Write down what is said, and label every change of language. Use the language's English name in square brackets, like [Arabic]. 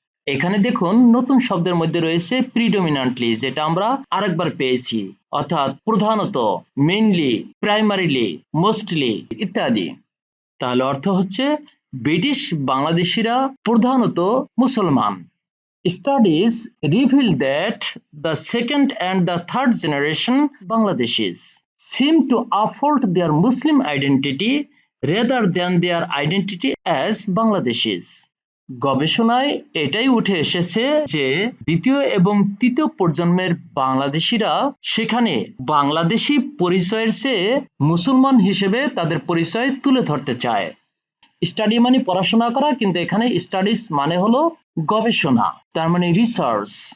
[Bangla] এখানে দেখুন নতুন শব্দের মধ্যে রয়েছে প্রিডমিনেন্টলি, যেটা আমরা আরেকবার পেয়েছি, অর্থাৎ প্রধানত, মেইনলি, প্রাইমারিলি, মোস্টলি ইত্যাদি। তাহলে অর্থ হচ্ছে ব্রিটিশ বাংলাদেশিরা প্রধানত মুসলমান। [English] Studies reveal that the second and the third generation Bangladeshis seem to uphold their Muslim identity rather than their identity as Bangladeshis. [Bangla] গবেষণায় এটাই উঠে এসেছে যে দ্বিতীয় এবং তৃতীয় প্রজন্মের বাংলাদেশিরা সেখানে বাংলাদেশি পরিচয়ের চেয়ে মুসলমান হিসেবে তাদের পরিচয় তুলে ধরতে চায়। স্টাডি মানে পড়াশোনা করা, কিন্তু এখানে স্টাডিজ মানে হলো গবেষণা, তার মানে রিসার্চ।